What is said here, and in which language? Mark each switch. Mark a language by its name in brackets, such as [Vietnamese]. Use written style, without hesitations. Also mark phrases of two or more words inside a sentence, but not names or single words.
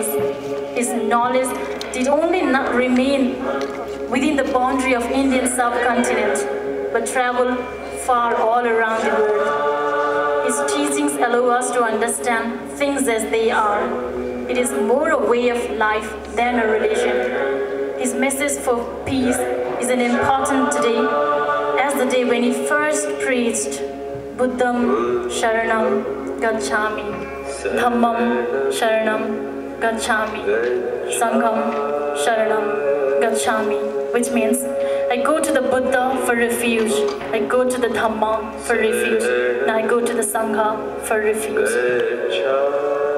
[English] His knowledge did only not remain within the boundary of Indian subcontinent, but traveled far all around the world. His teachings allow us to understand things as they are. It is more a way of life than a religion. His message for peace is an important today, as the day when he first preached, [Sanskrit] Buddham Sharanam Gacchami, Dhammam Sharanam Gacchami, Sangham Sharanam Gacchami, [English] which means I go to the Buddha for refuge, I go to the Dhamma for refuge, and I go to the Sangha for refuge.